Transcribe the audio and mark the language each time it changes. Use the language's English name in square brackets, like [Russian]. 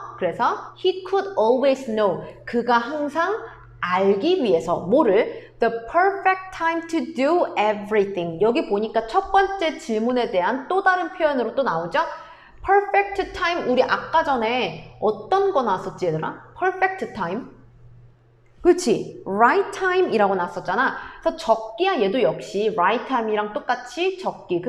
[Korean] 그래서 [English] he could always know. [Korean] 그가 항상 알기 위해서 뭐를? [English] The perfect time to do everything. [Korean] 여기 보니까 첫 번째 질문에 대한 또 다른 표현으로 또 나오죠? [English] perfect time. [Korean] 우리 아까 전에 어떤 거 나왔었지 얘들아? [English] perfect time. [Korean] 그렇지? right time 이라고 나왔었잖아. 그래서 적기야 얘도 역시 right time이랑 똑같이 적기.